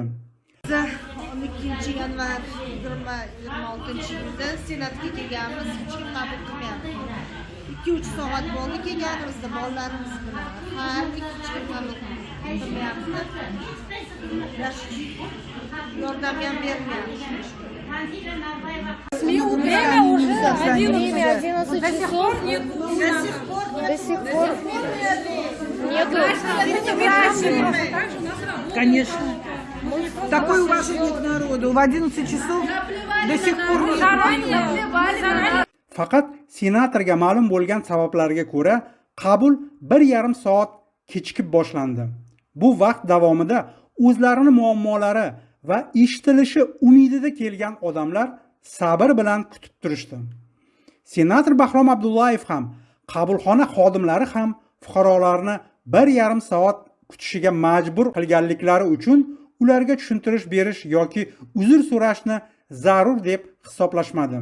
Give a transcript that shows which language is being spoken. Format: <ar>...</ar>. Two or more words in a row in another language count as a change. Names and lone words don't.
<uz>12-yanvar 2026-yilda Senatga kelganmiz, hech kim qabul qilmayapti. 2-3 soat bo'ldi kelganimizda bolalarimiz bilan. Har hech kim qabul qilmayapti. Yordam ham bermayapti.</uz> <ru>Время уже 11 часов. До сих пор нету. Конечно. Такое уважение к народу. В 11 часов до сих пор не...</ru> <uz>Faqat senatorga ma'lum bo'lgan sabablarga ko'ra qabul 1,5 soat kechikib boshlandi. Bu vaqt davomida o'zlarini muammolari va eshitilishi umidida kelgan odamlar sabr bilan kutib turishdi. Senator Bahrom Abdullayev ham, qabulxona xodimlari ham fuqarolarni 1,5 soat kutishiga majbur qilganliklari uchun ularga tushuntirish berish yoki uzr so'rashni zarur deb hisoblashmadi.</uz>